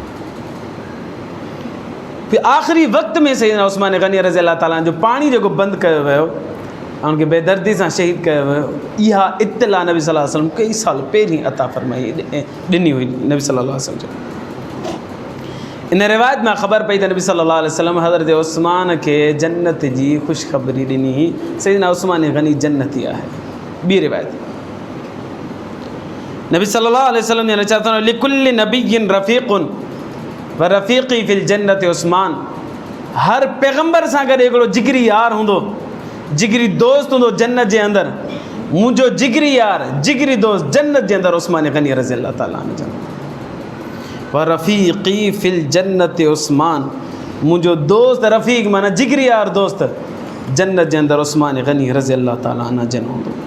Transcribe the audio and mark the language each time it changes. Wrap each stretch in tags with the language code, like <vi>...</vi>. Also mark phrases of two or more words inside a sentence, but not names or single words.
<sd>फिर आख़िरी वक़्त में सईदना उस्मान गनी</sd> <ar>رضي الله تعالى</ar> <sd>जो पाणी जेको बंदि कयो वियो ऐं उनखे बेदर्दी सां शहीद कयो वियो, इहा इत्तला नबी</sd> <ar>صلى الله عليه وسلم</ar> <sd>कई साल पहिरीं अता फरमाई ॾिनी हुई नबी</sd> <ar>صلى الله عليه وسلم.</ar> <sd>इन रिवायत में ख़बर पई त नबी</sd> <ar>صلى الله عليه وسلم</ar> <sd>हज़रत उस्मान खे जन्नत जी ख़ुशख़बरी ॾिनी, सईदना उस्मान गनी जन्नती आहे। ॿी रिवायत नबी</sd> <ar>صلى الله عليه وسلم</ar> <sd>ने चयो</sd> <ar>لكل نبي رفيق ورفيقي في الجنة عثمان,</ar> <sd>हर पैगम्बर सां गॾु हिकिड़ो जिगरी यार हूंदो, जिगरी दोस्त हूंदो जन्नत जे अंदरि। मुंहिंजो जिगरी यार, जिगरी दोस्त जन्नत जे अंदरि उस्मान गनी</sd> <ar>رضي الله تعالى عنه</ar> <sd>जन।</sd> <ar>ورفيقي في الجنة عثمان,</ar> <sd>मुंहिंजो दोस्त रफ़ीक़ माना जिगरी यार दोस्त जन्नत जे अंदरि उस्मान गनी</sd> <ar>رضي الله تعالى عنه</ar> <sd>जन हूंदो।</sd>